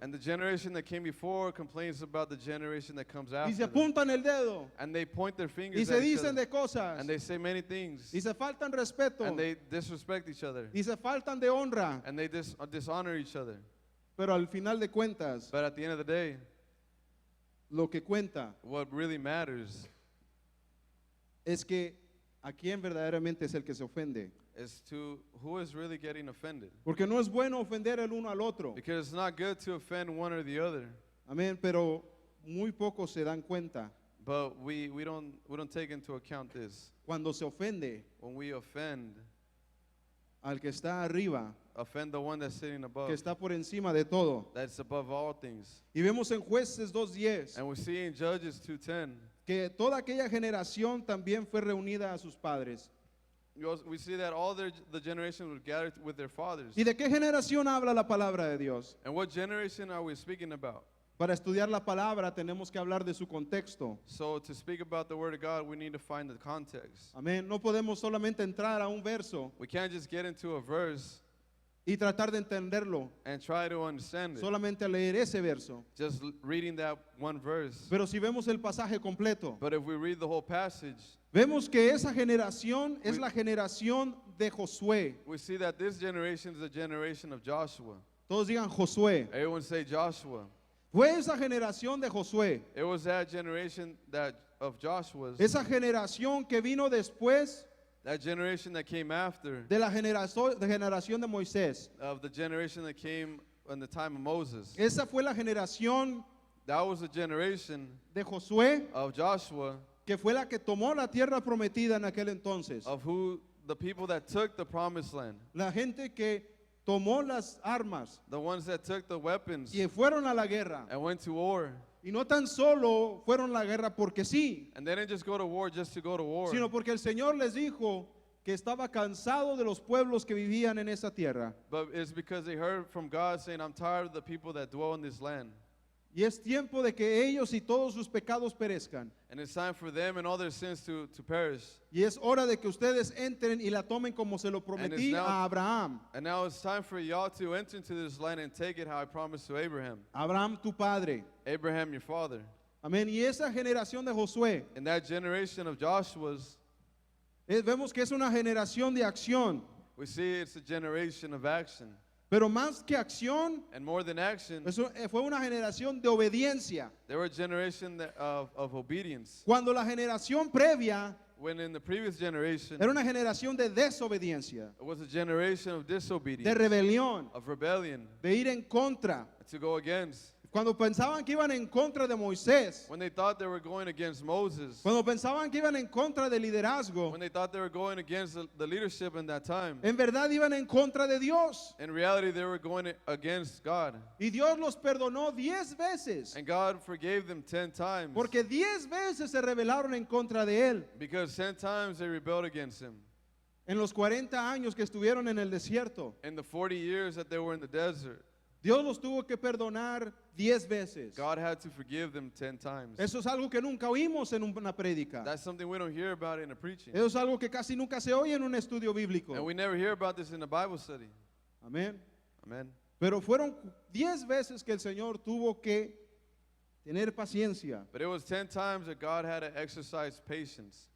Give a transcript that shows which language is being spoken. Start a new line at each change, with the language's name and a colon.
English: And the generation that came before complains about the generation that comes
Spanish: Y se
English: after them.
Spanish: apuntan el dedo.
English: And they point their
Spanish: Y
English: fingers
Spanish: se
English: at each
Spanish: dicen
English: other.
Spanish: de cosas.
English: And they say many things.
Spanish: Y se faltan respeto.
English: And they disrespect each other.
Spanish: Y se faltan de honra.
English: And they dishonor each other.
Spanish: Pero al final de cuentas,
English: But at the end of the day,
Spanish: lo que cuenta
English: what really matters
Spanish: es que a quién verdaderamente es el que se ofende.
English: is to who is really getting offended.
Spanish: Porque no es bueno ofender el uno al otro.
English: Because it's not good to offend one or the other.
Spanish: Amén. Pero muy pocos se dan cuenta
English: But we don't take into account this.
Spanish: cuando se ofende
English: When we offend
Spanish: al que está arriba,
English: the one that's sitting above,
Spanish: que está por encima de todo.
English: that's above all things.
Spanish: Y vemos en Jueces 2:10
English: And we see in Judges 2:10,
Spanish: que toda aquella generación también fue reunida a sus padres.
English: we see that all the generations would gather with their fathers.
Spanish: ¿Y de qué generación habla la palabra de Dios?
English: And what generation are we speaking about?
Spanish: Para estudiar la palabra tenemos que hablar de su contexto.
English: So to speak about the word of God, we need to find the context.
Spanish: Amén. No podemos solamente entrar a un verso
English: We can't just get into a verse
Spanish: y tratar de entenderlo,
English: and try to understand it.
Spanish: solamente a leer ese verso.
English: Just reading that one verse.
Spanish: Pero si vemos el pasaje completo,
English: But if we read the whole passage,
Spanish: vemos que esa generación es la generación de Josué.
English: we see that this generation is the generation of Joshua.
Spanish: Todos digan Josué.
English: Everyone say Joshua.
Spanish: Fue esa generación de Josué,
English: It was that generation of Joshua's,
Spanish: esa generación que vino después
English: that generation that came after,
Spanish: de la generación de Moisés.
English: of the generation that came in the time of Moses.
Spanish: Esa fue la generación
English: That was the generation
Spanish: de Josué
English: of Joshua,
Spanish: que fue la que tomó la tierra prometida en aquel entonces.
English: of who the people that took the promised land,
Spanish: La gente que tomó las armas
English: the ones that took the weapons
Spanish: y fueron a la guerra.
English: and went to war.
Spanish: Y no tan solo fueron a la guerra porque sí,
English: And they didn't just go to war just to go to war,
Spanish: sino porque el Señor les dijo que estaba cansado de los pueblos que vivían en esa tierra.
English: but it's because they heard from God saying, I'm tired of the people that dwell in this land.
Spanish: Y es tiempo de que ellos y todos sus pecados perezcan.
English: And it's time for them and all their sins to perish.
Spanish: Y es hora de que ustedes entren y la tomen como se lo prometí
English: now-
Spanish: a Abraham.
English: And now it's time for y'all to enter into this land and take it how I promised to Abraham.
Spanish: Abraham, tu padre.
English: Abraham, your father.
Spanish: Amén. Y esa generación de Josué,
English: And that generation of Joshua's,
Spanish: vemos que es una generación de acción.
English: we see it's a generation of action.
Spanish: Pero más que acción,
English: And more than action,
Spanish: fue una generación de obediencia.
English: they were a generation of obedience.
Spanish: Cuando la generación previa
English: When in the previous generation,
Spanish: era una generación de desobediencia,
English: it was a generation of
Spanish: de
English: disobedience,
Spanish: rebelión,
English: of rebellion,
Spanish: de ir en contra.
English: to go against.
Spanish: Cuando pensaban que iban en contra de Moisés,
English: When they thought they were going against Moses,
Spanish: cuando pensaban que iban en contra del liderazgo,
English: when they thought they were going against the leadership in that time,
Spanish: en verdad iban en contra de Dios.
English: in reality they were going against God.
Spanish: Y Dios los perdonó 10 veces,
English: And God forgave them 10 times.
Spanish: porque 10 veces se rebelaron en contra de Él.
English: Because 10 times they rebelled against him.
Spanish: En los 40 años que estuvieron en el desierto,
English: In the 40 years that they were in the desert,
Spanish: Dios los tuvo que perdonar 10 veces.
English: God had to forgive them 10 times.
Spanish: Eso es algo que nunca oímos en una prédica.
English: That's something we don't hear about in a preaching.
Spanish: Eso es algo que casi nunca se oye en un estudio bíblico.
English: And we never hear about this in a Bible study.
Spanish: Amén.
English: Amen.
Spanish: Pero fueron 10 veces que el Señor tuvo que tener paciencia,
English: But it was 10 times that God had to exercise patience